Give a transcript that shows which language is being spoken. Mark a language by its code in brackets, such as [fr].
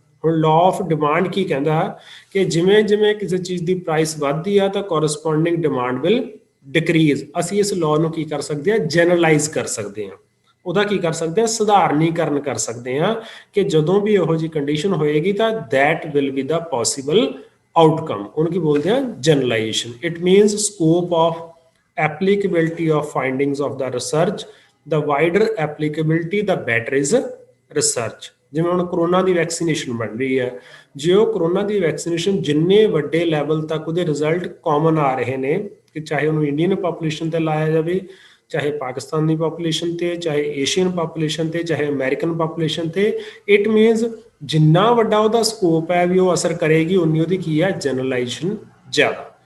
[pa] ਹੁਣ law of demand ਕੀ ਕਹਿੰਦਾ ਕਿ ਜਿਵੇਂ ਜਿਵੇਂ ਕਿਸੇ ਚੀਜ਼ ਦੀ ਪ੍ਰਾਈਸ ਵੱਧਦੀ ਆ ਤਾਂ [en] Corresponding demand will decrease. [pa] ਅਸੀਂ ਇਸ ਲਾਅ ਨੂੰ ਕੀ ਕਰ ਸਕਦੇ ਹਾਂ, ਜਨਰਲਾਈਜ਼ ਕਰ ਸਕਦੇ ਹਾਂ। ਉਹਦਾ ਕੀ ਕਰ ਸਕਦੇ ਹਾਂ, ਸਧਾਰਨੀਕਰਨ ਕਰ ਸਕਦੇ ਹਾਂ ਕਿ ਜਦੋਂ ਵੀ ਇਹੋ ਜਿਹੀ ਕੰਡੀਸ਼ਨ ਹੋਏਗੀ ਤਾਂ [en] That will be the possible outcome. [pa] ਉਹਨੂੰ ਕੀ ਬੋਲਦੇ ਆ, generalisation. [en] It means scope of applicability of findings of the research, the wider applicability the better is research। [pa] ਜਿਵੇਂ ਹੁਣ ਕਰੋਨਾ ਦੀ ਵੈਕਸੀਨੇਸ਼ਨ ਬਣ ਰਹੀ ਹੈ, ਜੇ ਉਹ ਕਰੋਨਾ ਦੀ ਵੈਕਸੀਨੇਸ਼ਨ ਜਿੰਨੇ ਵੱਡੇ ਲੈਵਲ ਤੱਕ ਉਹਦੇ ਰਿਜ਼ਲਟ ਕਾਮਨ ਆ ਰਹੇ ਨੇ, ਕਿ ਚਾਹੇ ਉਹਨੂੰ ਇੰਡੀਅਨ ਪਾਪੂਲੇਸ਼ਨ ਤੇ ਲਾਇਆ ਜਾਵੇ, ਚਾਹੇ ਪਾਕਿਸਤਾਨੀ ਪਾਪੂਲੇਸ਼ਨ ਤੇ, ਚਾਹੇ ਏਸ਼ੀਅਨ ਪਾਪੂਲੇਸ਼ਨ ਤੇ, ਚਾਹੇ ਅਮਰੀਕਨ ਪਾਪੂਲੇਸ਼ਨ ਤੇ, ਇਟ ਮੀਨਸ ਜਿੰਨਾ ਵੱਡਾ ਉਹਦਾ ਸਕੋਪ ਹੈ ਵੀ ਉਹ ਅਸਰ ਕਰੇਗੀ, ਉਨੀ ਉਹਦੀ ਕੀ ਹੈ, ਜਨਰਲਾਈਜੇਸ਼ਨ ਜ਼ਿਆਦਾ।